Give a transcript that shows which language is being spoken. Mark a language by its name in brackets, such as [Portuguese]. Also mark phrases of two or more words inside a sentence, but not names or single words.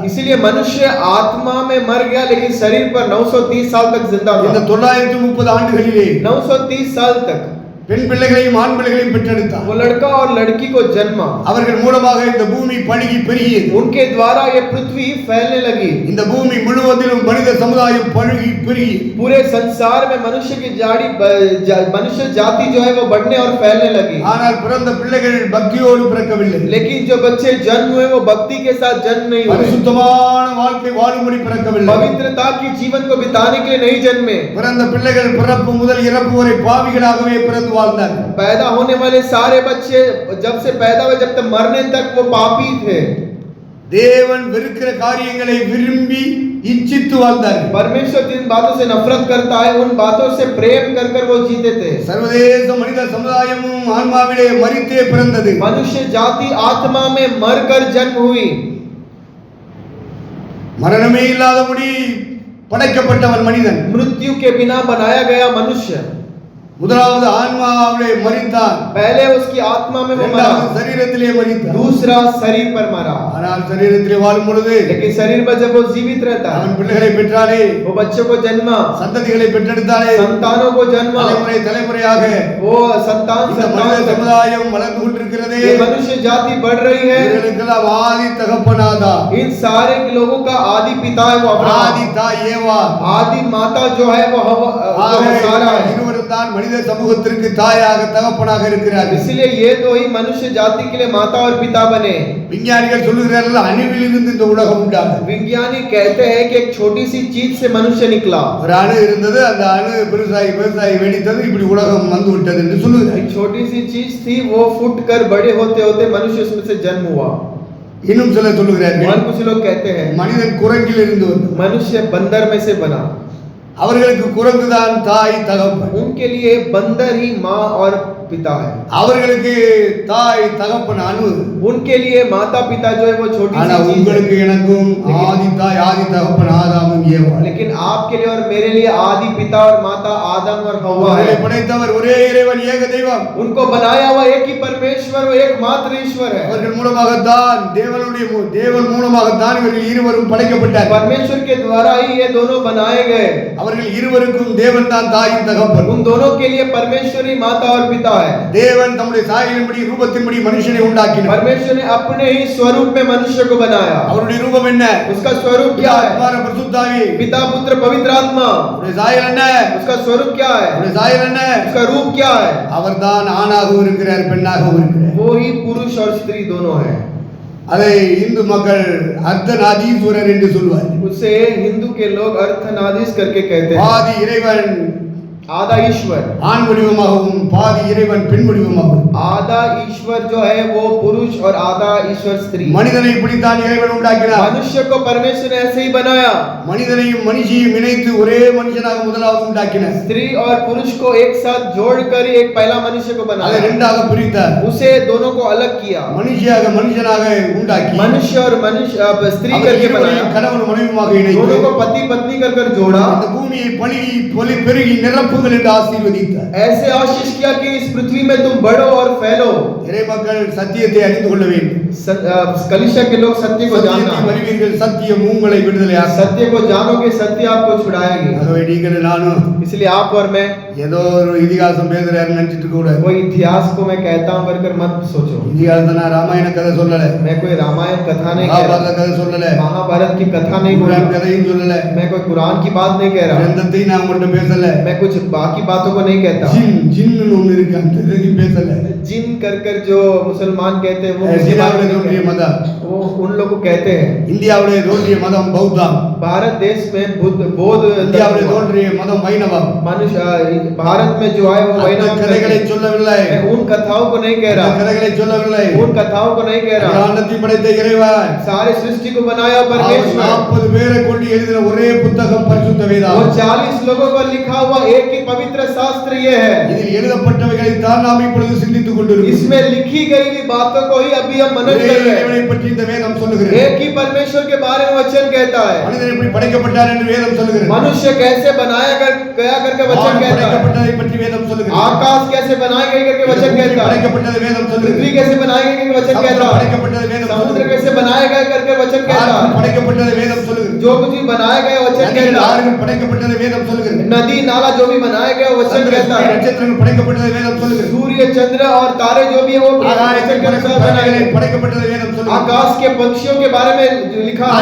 [Hindi] इसीलिए मनुष्य आत्मा में मर गया लेकिन शरीर पर 930 साल तक जिंदा [Tamil] இந்த [Hindi] था। [Tamil] 930 ஆண்டுகளிலே [Hindi] 930 साल तक [Tamil] பெண் பிள்ளைகளையும் ஆண் பிள்ளைகளையும் பெற்றெடுத்தான். [Hindi] वो लड़का और लड़की को जन्मा, [Tamil] அவர்கள் மூலமாக இந்த பூமி பழுகி பெருகியது. [Hindi] उनके द्वारा ये पृथ्वी फैलने लगी। [Tamil] இந்த பூமி முழுவதிலும் மனித சமுதாயம் பழுகி பெருகியது. [Hindi] पूरे संसार में मनुष्य की मनुष्य जाति जो है वो बढ़ने और फैलने लगी। [Tamil] ஆனால் பிறந்த பிள்ளைகள் பக்தியோடு பிறக்கவில்லை. [Hindi] लेकिन जो बच्चे जन्म हुए वो भक्ति के साथ जन्म नहीं हुए, [Tamil] பரிசுத்தமான வாழ்க்கை வாழும்படி பிறக்கவில்லை. [Hindi] पवित्रता की जीवन को बिताने के लिए नहीं जन्मे। [Tamil] பிறந்த பிள்ளைகள் பிறப்பு முதல் இறப்பு வரை பாவிகளாகவே பிறந்து வாழ்ந்தார்கள். [Hindi] पैदा होने वाले सारे बच्चे जब से पैदा हुए जब तक मरने तक वो पापी थे। [Tamil] தேவன் வெறுக்கிற காரியங்களை விரும்பி இச்சித்து வாழ்ந்தார்கள். [Hindi] परमेश्वर जिन बातों से नफरत करता है उन बातों से प्रेम कर कर वो जीते थे। [Tamil] சர்வதேச மனித சமுதாயமும் ஆன்மாவிலே மரித்தே பிறந்தது. [Hindi] मनुष्य जाति आत्मा में मरकर जन्म हुई। [Tamil] மரணமே இல்லாதபடி படைக்கப்பட்டவன் மனிதன். [Hindi] मृत्यु के बिना बनाया गया मनुष्य। [Tamil] முதலாவது ஆன்மாவிலே மரித்தான், [Hindi] पहले उसकी आत्मा में वो [Tamil] இரண்டாவது [Hindi] मरा, [Tamil] சரீரத்திலே மரித்தான். [Hindi] दूसरा शरीर पर मरा। [Tamil] ஆனால் சரீரத்திலே வாழும் பொழுது [Hindi] लेकिन शरीर पर जब वो जीवित रहता है [Tamil] அவன் பிள்ளைகளை பெற்றானே, [Hindi] वो बच्चों को जन्मा, [Tamil] சந்ததிகளை பெற்றெடுத்தானே, [Hindi] संतानों को जन्मा, [Tamil] தலைமுறை தலைமுறையாக [Hindi] वो संतान [Tamil] இந்த மனித [Hindi] संतान [Tamil] சமுதாயம் வளர்ந்து கொண்டிருக்கிறதே. [Hindi] ये मनुष्य जाति बढ़ रही है। [Tamil] இவர்களுக்கெல்லாம் ஆதி தகப்பனாதா, [Hindi] इन सारे लोगों का आदि पिता है वो [Tamil] ஆதி [Hindi] अब्राहम, [Tamil] தாய் ஏவா. [Hindi] आदि माता जो है वो सारा है। [Tamil] இருவரும் தான் மனித சமூகத்திற்கு தாயாக தகப்பனாக இருக்கிறார்கள். [Hindi] इसलिए ये तो ही मनुष्य जाति के लिए माता और पिता बने। [Tamil] விஞ்ஞானிகள் சொல்லுகிறார்கள் அணுவிலிருந்து இந்த உலகம் உண்டானது. [Hindi] विज्ञानी कहते हैं कि एक छोटी सी चीज से मनुष्य निकला। [Tamil] ஒரு அணு இருந்தது, அந்த அணு பெருசாகி பெருசாகி வெடித்தது, இப்படி உலகம் வந்து விட்டது என்று சொல்லுகிறார். [Hindi] एक छोटी सी चीज थी वो फूट कर बड़े होते होते मनुष्य उसमें से जन्म हुआ। [Tamil] இன்னும் சில [Hindi] और [Tamil] சொல்லுகிறார்கள் [Hindi] कुछ लोग कहते हैं [Tamil] மனிதன் குரங்கில் இருந்து வந்தது. [Hindi] मनुष्य बंदर में से बना। [Tamil] அவர்களுக்கு குரங்குதான் தாய் தகப்பன். [Hindi] उनके लिए बंदर ही माँ और पिता है। [Tamil] அவர்களுக்கு தாய் தகப்பன் அணு. [Hindi] उनके लिए माता पिता जो है वो छोटी [Tamil] ஆனா [Hindi] सी चीज [Tamil] உங்களுக்கு [Hindi] है। [Tamil] எனக்கும் ஆதி தாய் ஆதி தகப்பன் ஆதாமும் ஏவாள். [Hindi] लेकिन आपके लिए और मेरे लिए आदि पिता और माता आदम और हव्वा [Tamil] அவர்களை [Hindi] है। [Tamil] படைத்தவர் ஒரே இறைவன் ஏக தெய்வம். [Hindi] उनको बनाया हुआ एक ही परमेश्वर, वो एकमात्र ईश्वर है। [Tamil] அவர்கள் மூலமாகத்தான் தேவன் மூலமாகத்தான் இவர்கள் இருவரும் படைக்கப்பட்டார். [Hindi] परमेश्वर के द्वारा ही ये दोनों बनाए गए। [Tamil] அவர்கள் இருவருக்கும் தேவன் தான் தாயின் தகப்பன். [Hindi] उन दोनों के लिए परमेश्वर ही माता और पिता है। [Tamil] தேவன் தம்முடைய சாயலின்படி ரூபத்தின்படி மனுஷனை உண்டாக்கினார். [Hindi] परमेश्वर ने अपने ही स्वरूप में मनुष्य को बनाया। [Tamil] அவருடைய ரூபம் என்ன? [Hindi] उसका स्वरूप क्या है? [Tamil] குமார பரிசுத்தாவி. [Hindi] पिता पुत्र पवित्र आत्मा। [Tamil] அவருடைய சாயல் என்ன? [Hindi] उसका स्वरूप क्या है? [Tamil] அவருடைய சாயல் என்ன? [Hindi] उसका रूप क्या है? [Tamil] அவர்தான் ஆணாகவும் இருக்கிறார் பெண்ணாகவும் இருக்கிறார். [Hindi] वो ही पुरुष और स्त्री दोनों है। [Tamil] அதை இந்து மக்கள் அர்த்தநாதீஸ்வரர் என்று சொல்வார். [Hindi] उसे हिंदू के लोग अर्थनादीस करके कहते हैं। [Tamil] பாதி இறைவன் [Hindi] आधा ईश्वर, [Tamil] ஆண் வடிவமாகவும் பாதி இறைவன் பெண் வடிவமாகவும். [Hindi] आधा ईश्वर जो है वो पुरुष और आधा ईश्वर स्त्री। [Tamil] மனிதனை இப்படித்தான் இறைவன் உண்டாக்கினார். [Hindi] मनुष्य को परमेश्वर ने ऐसे ही बनाया। [Tamil] மனிதனையும் மனுஷியையும் இணைத்து ஒரே மனுஷனாக முதலாவது உண்டாக்கினார். [Hindi] स्त्री और पुरुष को एक साथ जोड़कर ही एक पहला मनुष्य को [Tamil] அதை [Hindi] बनाया। [Tamil] ரெண்டாக பிரித்தார். [Hindi] उसे दोनों को अलग किया। [Tamil] மனுஷனாக உண்டாக்கி [Hindi] मनुष्य और मनुष्य स्त्री [Tamil] அவர் [Hindi] करके [Tamil] இருவரையும் [Hindi] बनाया। [Tamil] கணவன் மனைவியுமாக இணைத்து [Hindi] दोनों को पति पत्नी कर जोड़ा। [Tamil] இந்த பூமியை பலுகி பெருகி நிரப்புங்கள் என்று ஆசீர்வதித்தார். [Hindi] ऐसे आशीष किया कि इस पृथ्वी में तुम बढ़ो और फैलो। [Tamil] இறை மக்கள் சத்தியத்தை அறிந்து கொள்ள வேண்டும். [Hindi] कलिशा के लोग सत्य को जानना। [Tamil] சத்தியத்தை அறிவீர்கள், சத்தியம் உங்களை விடுதலை ஆக்கும். [Hindi] सत्य को जानोगे, सत्य आपको छुड़ाएगी। [Tamil] ஆகவே நீங்கள் நானும் [Hindi] इसलिए आप और मैं [Tamil] ஏதோ ஒரு இதிகாசம் பேசுறாருன்னு நினைச்சிட்டு கூட [Hindi] कोई इतिहास को मैं कहता हूं कर मत सोचो। [Tamil] இதிகாசத்தை நான் ராமாயண கதை சொல்லல, [Hindi] मैं कोई रामायण कथा नहीं कह [Tamil] மகாபாரத [Hindi] रहा, [Tamil] கதை சொல்லல, [Hindi] महाभारत की कथा नहीं बोल [Tamil] குர்ஆன் [Hindi] रहा, [Tamil] கதையும் சொல்லல, [Hindi] मैं कोई कुरान की बात नहीं कह रहा, [Tamil] கிரந்தத்தையும் நான் உங்கள்கிட்ட பேசல, [Hindi] मैं कुछ बाकी बातों को नहीं कहता। [Tamil] ஜின்னு ஒண்ணு இருக்கு அந்த இதையும் பேசல. [Hindi] जिन कर जो मुसलमान कहते हैं वो उसके बारे [Tamil] இந்தியாவுடைய [Hindi] में [Tamil] தோன்றிய [Hindi] नहीं कहते। [Tamil] மதம், [Hindi] वो उन लोग को कहते हैं। [Tamil] இந்தியாவுடைய தோன்றிய மதம் பௌத்தம், [Hindi] भारत देश में बौद्ध [Tamil] இந்தியாவுடைய தோன்றிய மதம் வைணவம். [Hindi] मनुष्य भारत में जो है वो [Tamil] அந்த [Hindi] वैष्णव [Tamil] கதைகளை [Hindi] है। [Tamil] சொல்லவில்லை, [Hindi] मैं उन कथाओं को नहीं कह [Tamil] அந்த [Hindi] रहा, [Tamil] கதைகளை சொல்லவில்லை. [Hindi] उन कथाओं को नहीं कह रहा। [Tamil] அகிலாண்டத்தையும் படைத்த இறைவன் [Hindi] सारे सृष्टि को बनाया [Tamil] அவர் [Hindi] परमेश्वर। [Tamil] 40 பேரை கொண்டு எழுதின ஒரே புத்தகம் பரிசுத்த [Hindi] वो [Tamil] வேதாகம். [Hindi] 40 लोगों को लिखा हुआ एक ही पवित्र शास्त्र ये है। [Tamil] இதில் எழுதப்பட்டவைகளை தான் நாம் இப்பொழுது சிந்தித்துக் கொண்டிருக்கிறோம். [Hindi] इसमें लिखी गई हुई बातों को ही अभी हम मनन [Tamil] ஒரே [Hindi] कर रहे हैं। [Tamil] இறைவனை பற்றி இந்த வேதம் சொல்லுகிறது. [Hindi] एक ही परमेश्वर के बारे में वचन कहता है। [Tamil] மனிதன் எப்படி படைக்கப்பட்டார் என்று வேதம் சொல்லுகிறது. [Hindi] मनुष्य कैसे बनाया गया करके वचन [Tamil] வானம் [Hindi] कहता है। [Tamil] படைக்கப்பட்டதை பற்றி வேதம் சொல்லுகிறது. [Hindi] आकाश कैसे बनाई गई करके वचन कहता है। [Tamil] படைக்கப்பட்டதை வேதம் [Hindi] पृथ्वी [Tamil] சொல்லுகிறது. [Hindi] कैसे बनाई गई करके वचन कहता है। [Tamil] படைக்கப்பட்டதை வேதம் [Hindi] समुद्र [Tamil] சொல்லுகிறது. [Hindi] कैसे बनाया गया करके वचन कहता है। [Tamil] படைக்கப்பட்டதை வேதம் சொல்லுகிறது. [Hindi] जो कुछ भी बनाया गया वचन [Tamil] நதிகள், [Hindi] कहता है। [Tamil] ஆறுகள் படைக்கப்பட்டதை வேதம் சொல்லுகிறது. [Hindi] नदी नाला जो भी बनाया गया वचन कहता है। [Tamil] நட்சத்திரங்கள் படைக்கப்பட்டதை வேதம் சொல்லுகிறது. [Hindi] सूर्य चंद्र और तारे जो भी है वो वचन के अनुसार बनाए गए। [Tamil] படைக்கப்பட்டதை வேதம் சொல்லுகிறது. [Hindi] आकाश के पक्षियों के बारे में जो लिखा है।